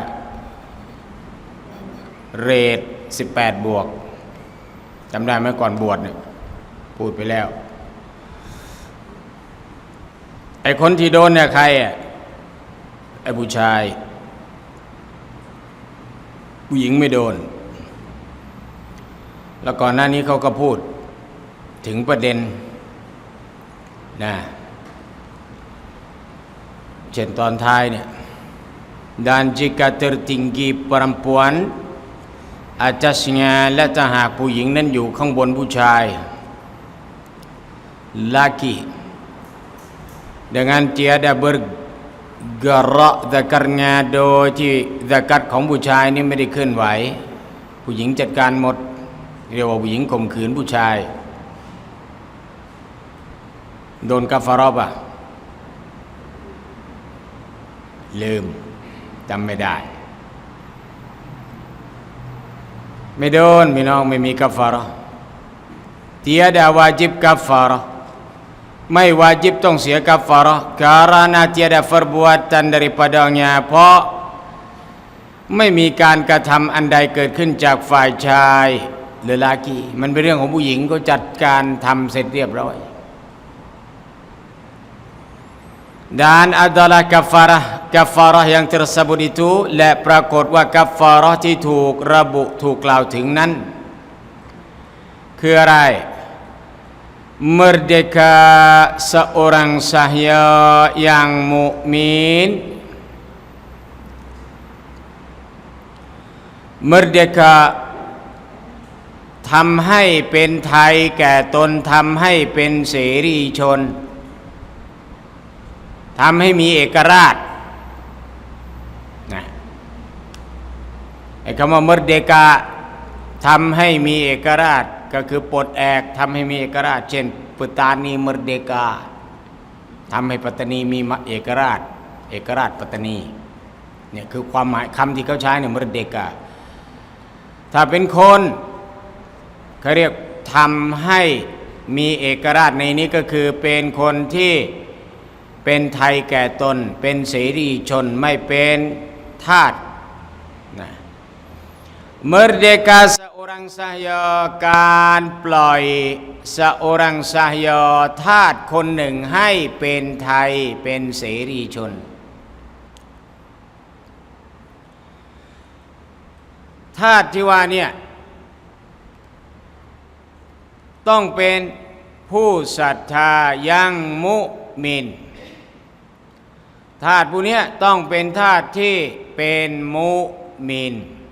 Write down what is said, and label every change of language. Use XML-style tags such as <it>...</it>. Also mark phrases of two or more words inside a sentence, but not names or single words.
<th>เรท18 บวกจำได้ไหมก่อนบวชเนี่ยพูดไปแล้วไอ้คนที่โดนเนี่ยใครไอ้ผู้ชาย ผู้หญิงไม่โดนแล้วก่อนหน้านี้เขาก็พูดถึงประเด็นนะเช่นตอนท้ายเนี่ย</th> <ms>dan jika tertinggi perempuan atasnya</ms> <th>และถ้าหากผู้หญิงนั้นอยู่ข้างบนผู้ชาย</th> <ms>laki dengan tiada bergerak zakarnya</ms> <th>โดยที่ซะกัตของผู้ชายนี่ไม่ได้เคลื่อนไหวผู้หญิงจัดการหมดเรียกว่าผู้หญิงข่มขืนผู้ชาย โดนกัฟฟาระห์ป่ะลืมจำไม่ได้ไม่โดนพี่น้องไม่ มีกัฟฟาระห์</th> <ms>tiada wajib kafarah</ms> <th>ไม่วาญิบต้องเสียกัฟฟาระห์</th> <ms>karena tiada perbuatan daripadanya</ms> <th>เพราะไม่มีการกระทำอันใดเกิดขึ้นจากฝ่ายชายหรือลากีมันเป็นเรื่องของผู้หญิงก็จัดการทำเสร็จเรียบร้อย</th> <ms>dan adalah kafarah yang tersebut itu</ms> <th>และปรากฏว่ากัฟฟาระห์ที่ถูกระบุถูกกล่าวถึงนั้น คืออะไร</th> <ms>merdeka seorang sahya yang mukmin merdeka</ms> <th>ทำให้เป็นไทยแก่ตนทำให้เป็นเสรีชน ทำให้มีเอกราชนะไอ้คำว่า merdeka ทำให้มีเอกราชก็คือปลดแอกทำให้มีเอกราชเช่น</th> <ms>petani merdeka</ms> <th>ทำให้ปัตตานีมีเอก ราชปัตตานีเนี่ยคือความหมายคำที่เขาใช้เนี่ย merdeka ถ้าเป็นคน เขาเรียกทำให้มีเอกราชในนี้ก็คือเป็นคนที่เป็นไทยแก่ตนเป็นเสรีชนไม่เป็นทาสนะ</th> <ms>merdeka seorang sahaya</ms> <th>การปล่อย</th> <ms>seorang sahaya</ms> <th>ทาสคนหนึ่งให้เป็นไทยเป็นเสรีชน ทาสที่ว่าเนี่ยต้องเป็นผู้ศรัทธายังมุมินทาสผู้นี้ต้องเป็นทาสที่เป็นมุมิน</th>